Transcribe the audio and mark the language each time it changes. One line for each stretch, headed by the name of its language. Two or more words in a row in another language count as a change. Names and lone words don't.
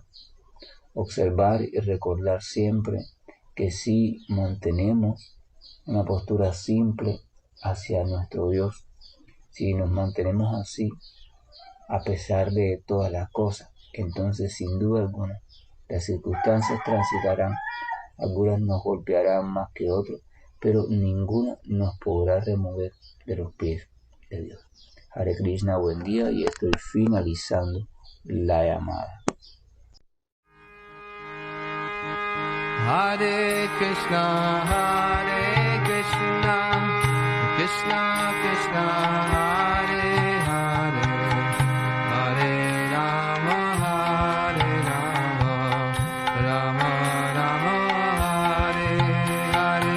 Spanish: Observar y recordar siempre que si mantenemos una postura simple hacia nuestro Dios, si nos mantenemos así a pesar de todas las cosas, entonces sin duda alguna las circunstancias transitarán, algunas nos golpearán más que otras, pero ninguna nos podrá remover de los pies de Dios. Hare Krishna, buen día, y estoy finalizando la llamada.
Sanskrit: हरे कृष्ण कृष्ण कृष्ण हरे हरे हरे राम राम राम हरे हरे.